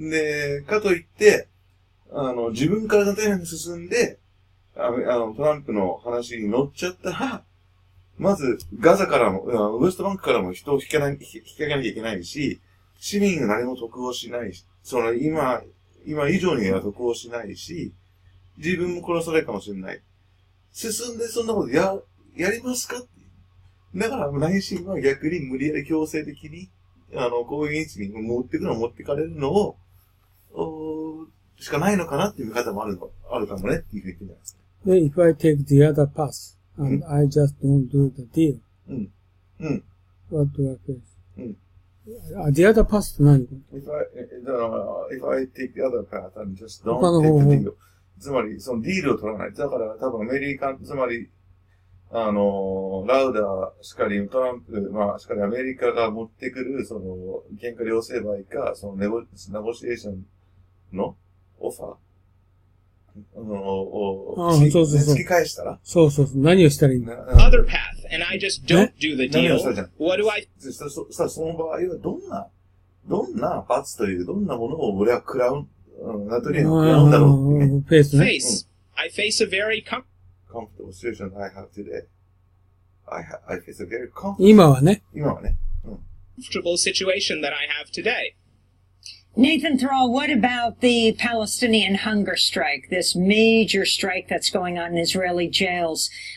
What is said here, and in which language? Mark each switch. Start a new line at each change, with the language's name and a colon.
Japanese: で、かといって、自分から例えば進んで、トランプの話に乗っちゃったら、まず、ガザからも、ウエストバンクからも人を引き上げなきゃいけないし、市民が何も得をしないし、今以上には得をしないし、自分も殺されるかもしれない。進んでそんなことやりますかって。だから内心は逆に無理やり強制的に、こういう位置に持ってかれるのを、しかないのかなっていう見方もあるかもねっていうふうに言ってるんじゃないですか。
English: If I take the other path and I just don't do the deal, what do I face? The other path
Japanese: って何？
English: If I take the other path and just don't take the deal.
Japanese: つまり、そのディールを取らない。だから多分アメリカ、つまり、ラウダーしかり、トランプ、しかりアメリカが持ってくる、喧嘩両成敗か、ネゴシエーションのオファー突き返したらそう。何をしたらいいの？
English: other path, and I just don't do the deal. What do I?
Japanese: その場合は、どんな罰という、どんなものを俺は食らう、ナトリアムを食らうんだろうってね。
English: face. I face a very comfortable situation I have today. I face a very comfortable.
Japanese: 今はね。
English: comfortable situation that I have today. Nathan Thrall, what about the Palestinian hunger strike, this major strike that's going on in Israeli jails?